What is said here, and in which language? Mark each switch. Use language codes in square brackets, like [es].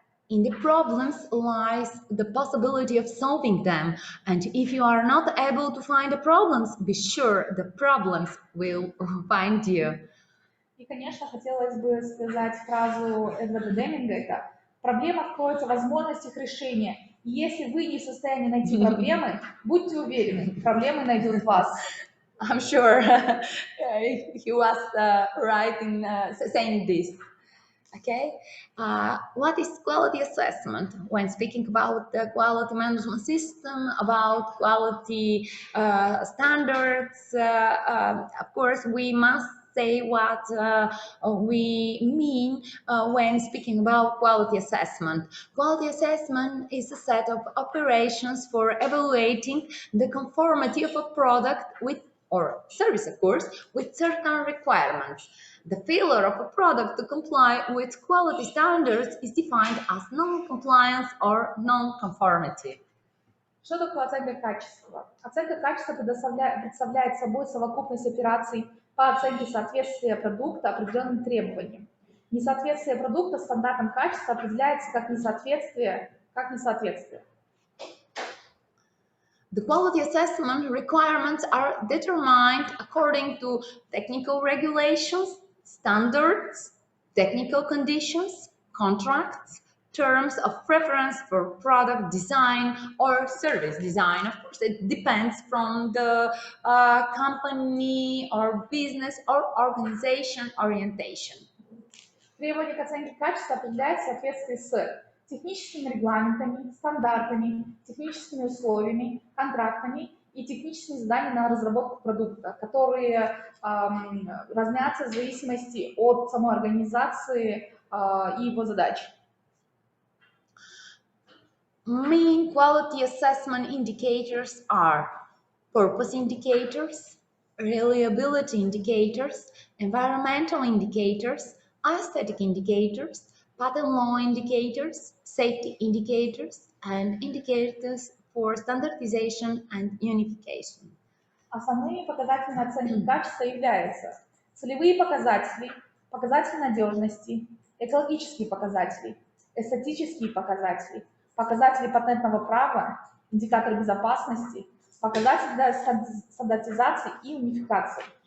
[en] In the problems lies the possibility of solving them. And if you are not able to find the problems, be sure the problems will find you. [ru] И, конечно, хотелось бы сказать фразу Эдварда Деминга, это «В проблемах кроется возможность их решения. И если вы не в состоянии найти проблемы, будьте уверены, проблемы найдут вас». [en] I'm sure he was right in saying this. Okay, what is quality assessment? When speaking about the quality management system, about quality standards, of course, we must say what we mean when speaking about quality assessment. Quality assessment is a set of operations for evaluating the conformity of a product with or service, of course, with certain requirements. The failure of a product to comply with quality standards is defined as non-compliance or non-conformity. [ru] Что такое оценка качества? Оценка качества представляет собой совокупность операций по оценке соответствия продукта определенным требованиям. Несоответствие продукта стандартам качества определяется как несоответствие. [en] The quality assessment requirements are determined according to technical regulations, standards, technical conditions, contracts, terms of preference for product design or service design. Of course, it depends from the company or business or organization orientation. [ru] Требования к оценке качества определяются в соответствии с техническими регламентами, стандартами, техническими условиями, контрактами и техническими заданиями на разработку продукта, которые разнятся в зависимости от самой организации и его задач. [en] Main quality assessment indicators are purpose indicators, reliability indicators, environmental indicators, aesthetic indicators, patent law indicators, safety indicators, and indicators for standardization and unification. [ru] Основными показателями оценки качества являются целевые показатели, показатели надежности, экологические показатели, эстетические показатели, показатели патентного права, индикаторы безопасности, показатели для стандартизации и унификации.